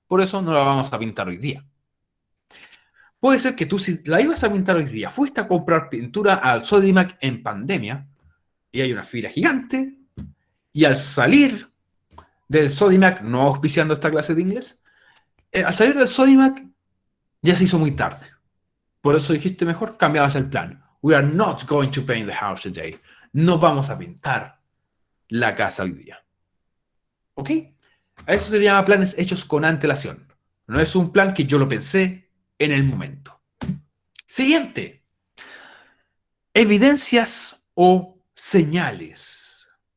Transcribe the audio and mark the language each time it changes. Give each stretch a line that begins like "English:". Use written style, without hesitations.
Spanish: Por eso no la vamos a pintar hoy día. Puede ser que tú, si la ibas a pintar hoy día, fuiste a comprar pintura al Sodimac en pandemia y hay una fila gigante, y al salir del Sodimac, no auspiciando esta clase de inglés, al salir del Sodimac ya se hizo muy tarde. Por eso dijiste mejor, cambiabas el plan.
English: We are not going to paint the house today.
Spanish: No vamos a pintar la casa hoy día. ¿Ok? A eso se llama planes hechos con antelación. No es un plan que yo lo pensé en el momento. Siguiente. Evidencias o señales.